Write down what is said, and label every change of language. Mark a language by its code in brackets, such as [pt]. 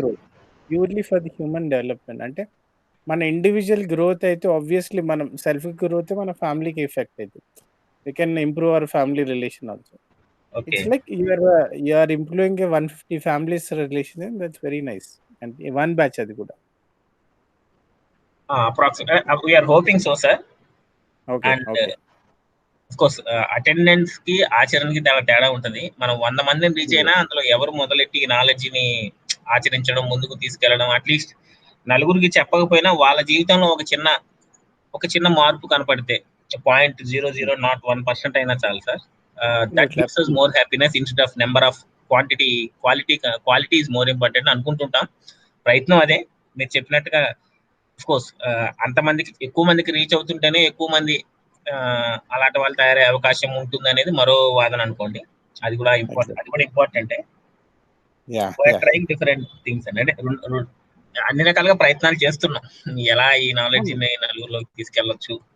[en] Growth, purely for the human development. [te] అంటే మన individual growth అయితే ఆబ్వియస్లీ మనం సెల్ఫ్ గ్రోత్ మన ఫ్యామిలీకి ఎఫెక్ట్ అవుతుంది. [en] We can improve our family relation also. Okay. It's like you are improving a 150 families relation, and that's very nice. And one batch [te] అది కూడా. [en] Approximately we are hoping so, sir. Okay, And okay. of course [te] attendance కి ఆచరణకి చాలా తేడా ఉంటుంది. మనం 100 మందిని reach అయినా అందులో ఎవరు మొదలెట్టి నాలెడ్జ్ ని ఆచరించడం, ముందుకు తీసుకెళ్లడం, అట్లీస్ట్ నలుగురికి చెప్పకపోయినా వాళ్ళ జీవితంలో ఒక చిన్న మార్పు కనపడితే 0.0001% అయినా చాలు sir. [en] that gives us more happiness instead of number of quality is more important [te] అనుకుంటుంటాం. ప్రయత్నం అదే మీరు చెప్పినట్టుగా. ఆఫ్ కోర్స్ అంతమందికి ఎక్కువ మందికి రీచ్ అవుతుంటేనే ఎక్కువ మంది అలాంటి వాళ్ళు తయారయ్యే అవకాశం ఉంటుంది అనేది మరో వాదన అనుకోండి. అది కూడా ఇంపార్టెంటే. ట్రైంగ్ డిఫరెంట్ థింగ్స్ అండి. అంటే అన్ని రకాలుగా ప్రయత్నాలు చేస్తున్నాం, ఎలా ఈ నాలెడ్జ్ ని నలుగురిలోకి తీసుకెళ్లొచ్చు.